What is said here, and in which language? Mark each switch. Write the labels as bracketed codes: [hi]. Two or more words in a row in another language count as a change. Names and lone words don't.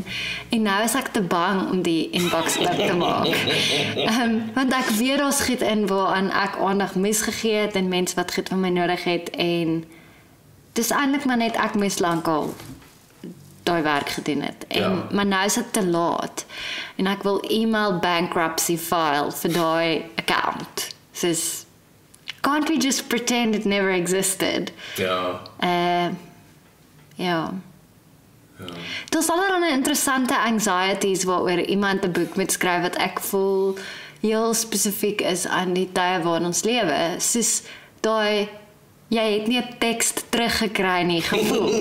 [af] En nou is ek te bang om die inbox oop te maak. Want ek weet daar's goed in waaraan ek aandag misgegee het en mense wat goed van my nodig het en dis eintlik maar net ek mis lankal daai werk gedoen het. Maar nou is dit te laat. En ek wil [en] email bankruptcy file [af] vir daai account. [en] Soos can't we just pretend it never existed? [af] Ja. Ja. Daar's allerlei interessante anxieties waaroor iemand 'n boek moet skryf wat ek voel heel spesifiek is aan die tye waarin ons lewe. Soos daai jy het nie 'n teks teruggekry nie gevoel.